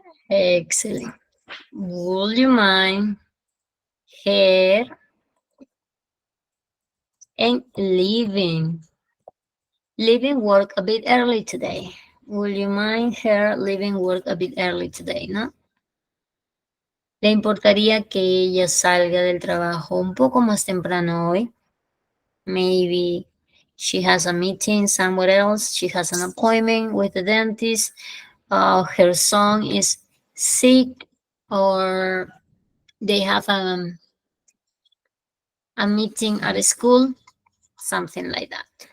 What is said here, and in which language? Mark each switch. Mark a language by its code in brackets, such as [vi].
[en] Excellent. Would you mind her and leaving? Leaving work a bit early today. Would you mind her leaving work a bit early today, no? [es] ¿Le importaría que ella salga del trabajo un poco más temprano hoy? [en] Maybe she has a meeting somewhere else. She has an appointment with the dentist. Her son is sick, or they have a meeting at school, something like that.